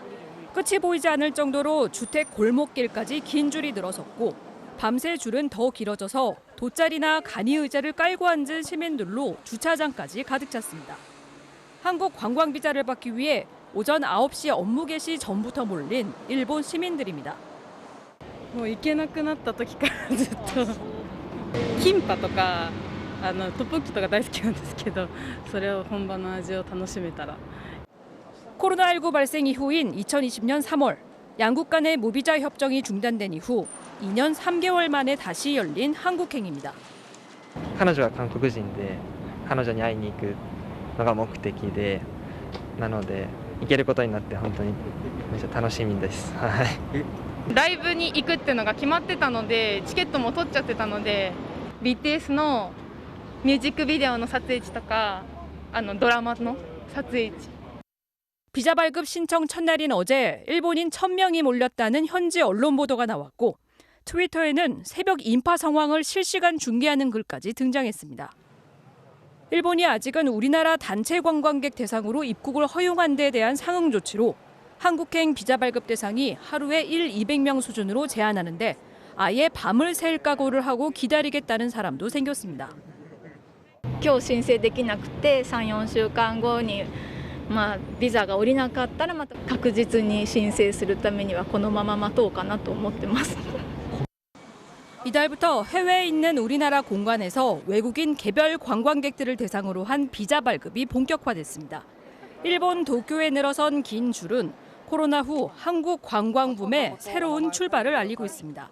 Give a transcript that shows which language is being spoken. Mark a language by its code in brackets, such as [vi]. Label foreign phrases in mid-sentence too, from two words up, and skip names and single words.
[ko] 끝이 보이지 않을 정도로 주택 골목길까지 긴 줄이 늘어섰고 밤새 줄은 더 길어져서 돗자리나 간이 의자를 깔고 앉은 시민들로 주차장까지 가득 찼습니다. 한국 관광 비자를 받기 위해 오전 9시 업무 개시 전부터 몰린 일본 시민들입니다. [ja] もう行けなくなった時からずっとキンパとかトッポッキとか大好きなんですけど、それを本場の味を楽しめたら。 [ko] 코로나19 발생 이후인 2020년 3월, 양국 간의 무비자 협정이 중단된 이후 2년 3개월 만에 다시 열린 한국행입니다. [ja] 彼女は韓国人で、彼女に会いに行くのが目的で、なので行けることになって本当にめっちゃ楽しみです。はい。ライブに行くっていうのが決まってたのでチケットも取っちゃってたので BTS のミュージックビデオの撮影地とかドラマの撮影地 [ko] 비자 발급 신청 첫날인 어제 일본인 1000명이 몰렸다는 현지 언론 보도가 나왔고 트위터에는 새벽 인파 상황을 실시간 중계하는 글까지 등장했습니다. 일본이 아직은 우리나라 단체 관광객 대상으로 입국을 허용한 데 대한 상응 조치로 한국행 비자 발급 대상이 하루에 200명 수준으로 제한하는데 아예 밤을 샐 각오를 하고 기다리겠다는 사람도 생겼습니다. [ja] 今日申請できなくて3、4週間後にビザが下りなかったらまた確実に申請するためにはこのまま待とうかなと思ってます。 [ko] 이달부터 해외에 있는 우리나라 공관에서 외국인 개별 관광객들을 대상으로 한 비자 발급이 본격화됐습니다. 일본 도쿄에 늘어선 긴 줄은 코로나 후 한국 관광붐의 새로운 출발을 알리고 있습니다.